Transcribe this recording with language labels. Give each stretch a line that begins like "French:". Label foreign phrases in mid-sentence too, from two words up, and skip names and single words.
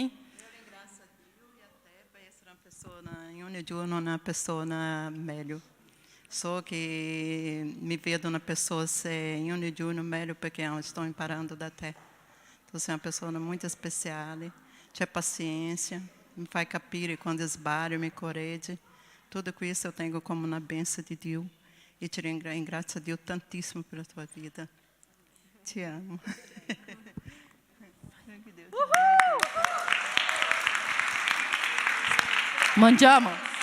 Italian: Io ringrazio a Dio e a te per essere una persona, in ogni giorno una persona meglio. So che mi vedo una persona in ogni giorno meglio perché sto imparando da te. Tu sei una persona muito speciale, c'è pazienza, mi fai capire quando sbaglio, mi correggi. Tutto questo
Portuguese: eu tenho como
Italian: una benção di Dio e ti ringrazio a Dio tantissimo per la tua vita. Ti amo. Mangiamo!